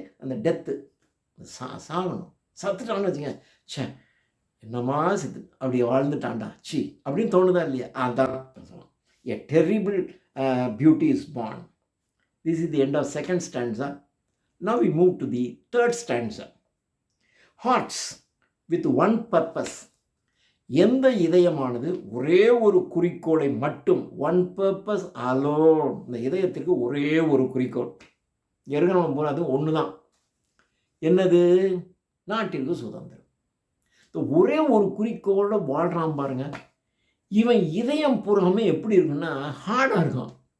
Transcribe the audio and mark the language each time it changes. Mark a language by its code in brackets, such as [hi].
[ta] அந்த டெத்து சாகணும். சத்துட்டான்னு வச்சுங்க, சே என்னமா செத்து அப்படி வாழ்ந்துட்டான்டா சி அப்படின்னு தோணுதா இல்லையா? அதான் சொல்லலாம். [en] A terrible beauty is born. This is the end of second stanza. Now we move to the third stanza. Hearts with one purpose. [ta] எந்த இதயமானது ஒரே ஒரு குறிக்கோளை மட்டும், [en] one purpose alone, [ta] இந்த இதயத்திற்கு ஒரே ஒரு குறிக்கோள் இருக்கணும் போல, அது ஒன்று தான். என்னது? நாட்டிற்கு சுதந்திரம். ஒரே ஒரு குறிக்கோளோட வாழ்கிறான் பாருங்க. இவன் இதயம் பூர்வமே எப்படி இருக்குன்னா ஹார்டாக இருக்கும்.